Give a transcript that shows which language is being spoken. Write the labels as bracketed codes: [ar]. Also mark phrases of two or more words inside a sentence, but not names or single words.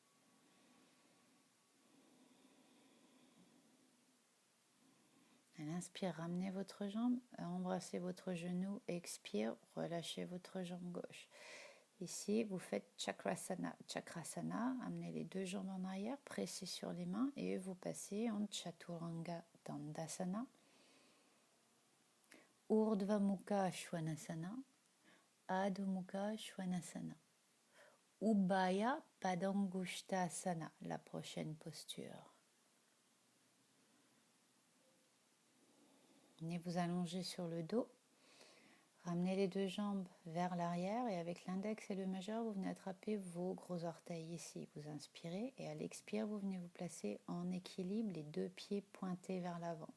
[fr] À l'inspire, ramenez votre jambe, embrassez votre genou, expire, relâchez votre jambe gauche. Ici, vous faites Chakrasana. Chakrasana, amenez les deux jambes en arrière, pressez sur les mains et vous passez en Chaturanga Dandasana. Urdhva Mukha Svanasana, Adho Mukha Svanasana. Ubhaya Padangushtasana, la prochaine posture. Venez vous allonger sur le dos. Ramenez les deux jambes vers l'arrière et avec l'index et le majeur, vous venez attraper vos gros orteils ici. Vous inspirez et à l'expire, vous venez vous placer en équilibre, les deux pieds pointés vers l'avant.